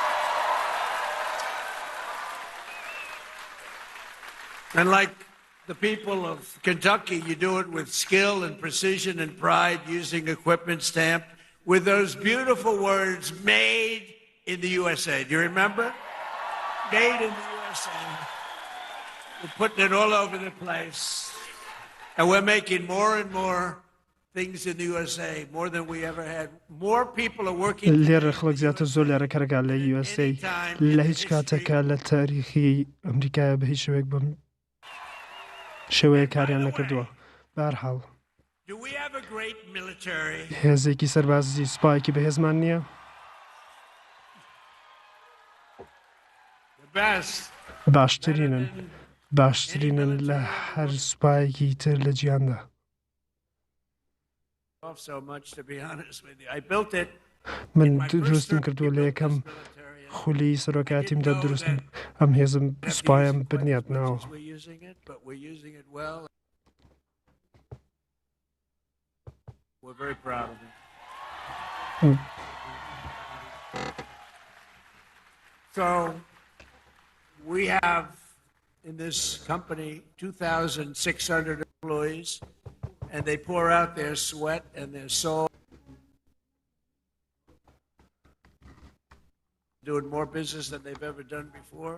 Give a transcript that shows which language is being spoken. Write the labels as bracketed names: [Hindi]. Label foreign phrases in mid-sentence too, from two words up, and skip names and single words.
[English] And like the people of Kentucky, you do it with skill and precision and pride, using equipment stamped with those beautiful words, made in the USA. Do you remember? Made in the USA. We're putting it all over the place. And we're making more and more things in the USA, more than we ever had. More people are working. [Central Kurdish] لێرە خەڵک زیاتر زۆر لێرە کارەکە لە USA لە هیچ کاتێکە لە تاریخی ئەمریکایە بە هیچ شوێک بم شێوەیە کاریان نەکردووە بەهەرحاڵ [English] Do we have a great military? [Central Kurdish] هێزێکی سەربازی سوپایەکی بەهێزمان نییە [English] The best. [Central Kurdish] باشترینن لە هەر سوپایەکی تر لە جیهاندا [English] Off so much, to be honest with you. I built it. [Central Kurdish] من دروستم کردووە لە یەکەم خولی سەرۆکاتیمدا دروستم ئەم هێزم سوپایم بنیات ناوە [English] We're using it, but we're using it well. We're very proud of it. So we have in this company 2,600 employees, and they pour out their sweat and their soul, doing more business than they've ever done before.